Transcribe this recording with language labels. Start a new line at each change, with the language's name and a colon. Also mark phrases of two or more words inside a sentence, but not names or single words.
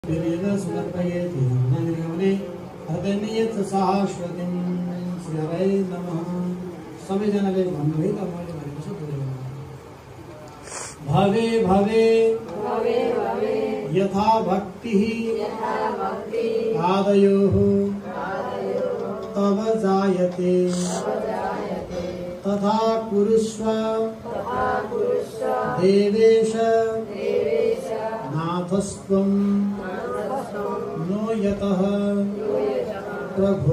Sanskrit: समर्पयेति नन्दिगमने हृदयनियत साश्वतिं श्री हरे नमः।
Nepali: सबै जनाले भन्नुभयो त मैले भनेको छु दोहोऱ्याउनु।
Sanskrit: भवे भवे भवे भवे यथा भक्तिः आदयोः तव जायते तथा कुरुष्व देवेश नाथस्त्वं नो यतः प्रभो।